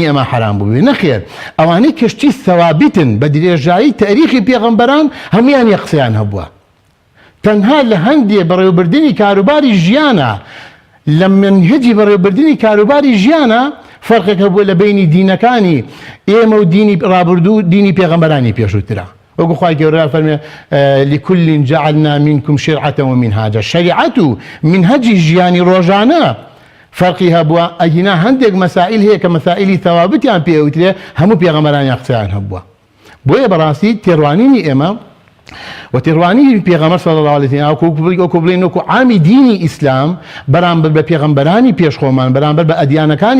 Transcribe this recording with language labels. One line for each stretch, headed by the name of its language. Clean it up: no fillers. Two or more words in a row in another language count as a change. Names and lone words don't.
Central Kurdish: ئێمە حرام بوو بێ نەخێر ئەوانەی کەشتی سەوابتن بە درێژایی تاریخی پێغەمبەران هەمویان یەک قسەیان هەبووە تەنها لە هەندێ بەڕێوەبردنی کاروباری ژیانە لە منهجی بەڕێوەبردنی کاروباری ژیانە فەرقێک هەبووە لە بینی دینەکانی ئێمە و دینی ڕابردوو دینی پێغەمبەرانی پێشووترە وەکو خوای گەورە فەرمێ
Arabic: لكل جعلنا منكم شرعة ومنهاجا
Central Kurdish: شریعەت و منهجی ژیانی ڕۆژانە فەرقی هەبووە ئەگینا هەندێک مەسائل هەیە کە مەسائلی ثەوابتیان پێوترێ هەموو پێغەمبەرانیان قسەیان هەبووە بۆیە بەڕاستی تێڕوانینی ئێمە و تێڕوانی پێغەمبەر
Arabic: صلی الله علیه
Central Kurdish: و وەکو بڵێن وەکو عامی دینی ئیسلام بەرامبەر بە پێغەمبەرانی پێشخۆمان بەرامبەر بە ئەدیانەکانی